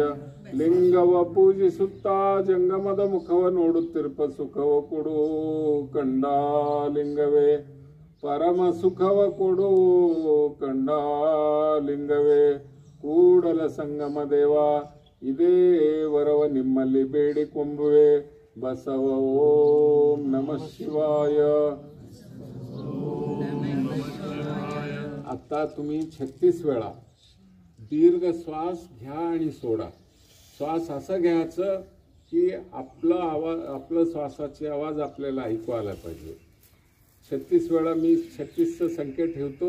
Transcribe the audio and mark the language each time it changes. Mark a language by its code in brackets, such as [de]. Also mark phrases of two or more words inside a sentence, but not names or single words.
[kn] ಲಿಂಗವ ಪೂಜಿಸುತ್ತಾ ಜಂಗಮದ ಮುಖವ ನೋಡುತ್ತಿರ್ಪ ಸುಖವ ಕೊಡು ಕಂಡಾಲಿಂಗವೇ ಪರಮ ಸುಖವ ಕೊಡು ಕಂಡಾಲಿಂಗವೇ ಕೂಡಲ ಸಂಗಮ ದೇವ ಇದೇ ವರವ ನಿಮ್ಮಲ್ಲಿ ಬೇಡಿಕೊಂಬುವೆ. [sa] ಬಸವ ಓಂ ನಮಃ ಶಿವಾಯ. [mr] आता तुम्ही 36 वेळा दीर्घ श्वास घ्या आणि सोडा. श्वास असा घ्यायचं की आपलं श्वासाचे आवाज आपल्याला ऐकू आला पाहिजे. 36 वेळा मी 36चं संकेत ठेवतो.